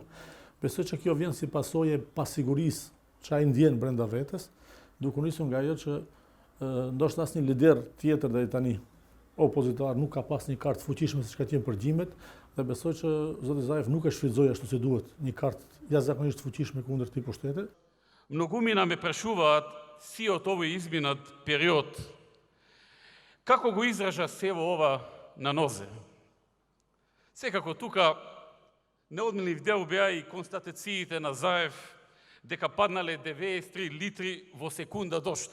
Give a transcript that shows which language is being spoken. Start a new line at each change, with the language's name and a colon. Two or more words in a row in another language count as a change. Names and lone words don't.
Albanian: Besoj që kjo vjen si pasojë e pasigurisë që ai ndjen brenda vetes, duke nisur nga ajo që ndoshta asnjë lider tjetër deri tani opozitar nuk ka pas një kartë fuqishme siç ka qenë për gjimjet, dhe besoj që Zoti Zaev nuk e shfrytëzoi ashtu si duhet një kartë jashtëzakonisht fuqishme kundër këtij pushteti.
Macedonian: Многумина ме прашуваат си од овој изминат период како го изража сево ова на нозе. Секако тука неодмилив дел беа и констатациите на Заев дека паднале 93 литри во секунда дожд.